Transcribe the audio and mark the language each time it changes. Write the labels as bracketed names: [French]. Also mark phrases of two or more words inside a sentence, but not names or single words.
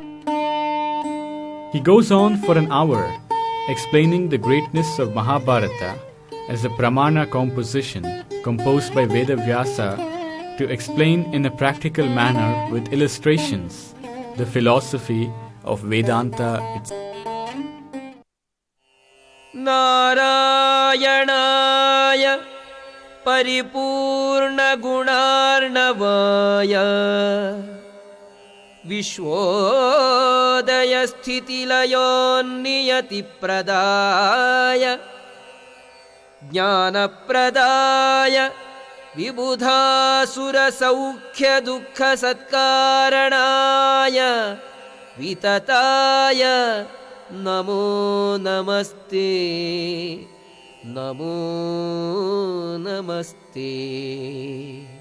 [English] He goes on for an hour explaining the greatness of Mahabharata as a Pramana composition composed by Vedavyasa to explain in a practical manner with illustrations the philosophy of Vedanta itself. [Sanskrit] नारायणाय परिपूर्ण गुणार्णवाय विश्वोदय स्थितिलयों नियति प्रदाय ज्ञान प्रदाय विबुध सौख्य दुक्ख सत्कारणाय विततय नमो नमस्ते नमो नमस्ते.